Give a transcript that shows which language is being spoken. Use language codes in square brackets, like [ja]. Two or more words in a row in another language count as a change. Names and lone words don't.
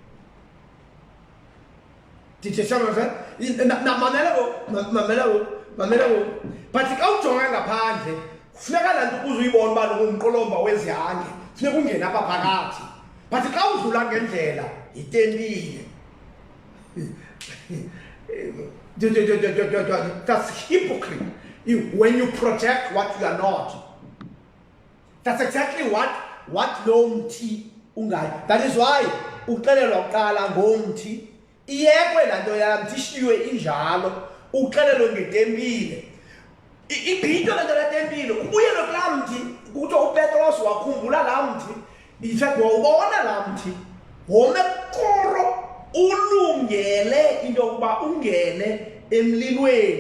[xh] Mamela ko but xa ujonga ngaphandle kufuneka laa nto ukuze uyibone uba ngumqolomba wezihange, funeka ungene apha phakathi. But xa udlula ngendlela yitempile. [en] That's hypocrite when you project what you are not. That's exactly what [xh] lo mthi ungayo. [en] That is why [xh] uxelelwa kuqala ngomthi, iyekwe laa nto yamthi ishiywe injalo, uxelelwe ngetempile. Ibhityo le nto letempile ubuyele kulaa mthi, kuthiwa uPetros wakhumbula laa mthi. [en] In fact [xh] wawubona laa mthi wome koro ulungele into yokuba ungene emlilweni.